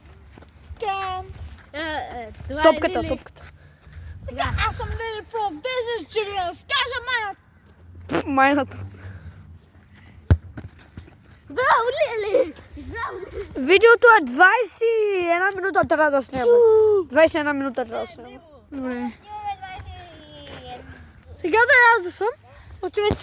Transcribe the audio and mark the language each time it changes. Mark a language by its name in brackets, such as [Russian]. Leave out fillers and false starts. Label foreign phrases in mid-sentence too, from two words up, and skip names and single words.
[Bulgarian] Топката. Сега аз съм Лили Проф, [English] this is Julius. [Bulgarian] Кажа майната. Майната. Браво, Лили! Видеото е 21 минута трябва да снимаме. 21 минута трябва да снимаме. Добре. Имаме 21. Сега да аз да съм. Очевидно.